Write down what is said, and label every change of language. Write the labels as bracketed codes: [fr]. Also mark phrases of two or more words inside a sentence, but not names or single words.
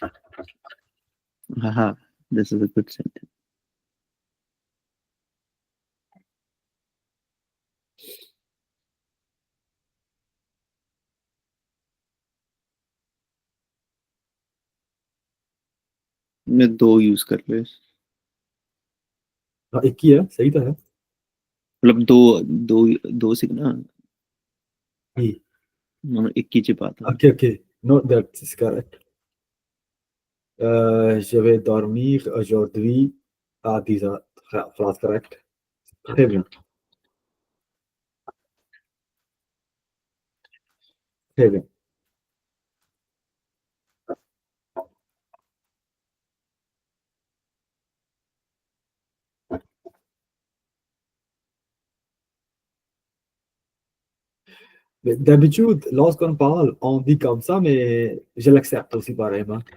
[en] Haha, this is a good sentence. [hi] मैं दो यूज कर ले, हाँ एक ही है, सही तो है। मतलब दो दो दो से ना, ही एक की ची बात है। [en] okay okay, no that is correct. [fr] Je vais dormir aujourd'hui à 10 heures. Phrase correcte. Très bien, très bien. Mais d'habitude, lorsqu'on parle, on dit comme ça, mais je l'accepte aussi pareillement.